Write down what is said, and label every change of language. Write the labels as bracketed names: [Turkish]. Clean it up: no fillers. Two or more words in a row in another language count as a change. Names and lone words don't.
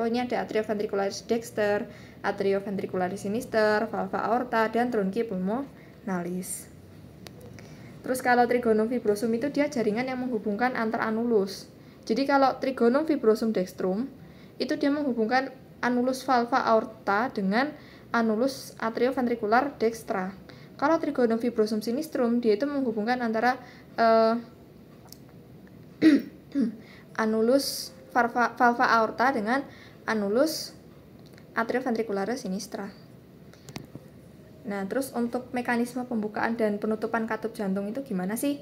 [Indonesian] Oh, ini ada [Latin] atrioventricularis dexter, atrioventricularis sinister, valva aorta, dan truncipulmonalis. [Indonesian] Terus kalau [Latin] trigonum fibrosum [Indonesian] itu dia jaringan yang menghubungkan antar annulus. Jadi kalau [Latin] trigonum fibrosum dextrum [Indonesian] itu dia menghubungkan [Latin] annulus valva aorta [Indonesian] dengan [Latin] annulus atrioventricular dextra. [Indonesian] Kalau [Latin] trigonum fibrosum sinistrum [Indonesian] dia itu menghubungkan antara [Latin] annulus valva aorta [Indonesian] dengan [Latin] annulus atrioventricularis sinistra. [Indonesian] Nah, terus untuk mekanisme pembukaan dan penutupan katup jantung itu gimana sih?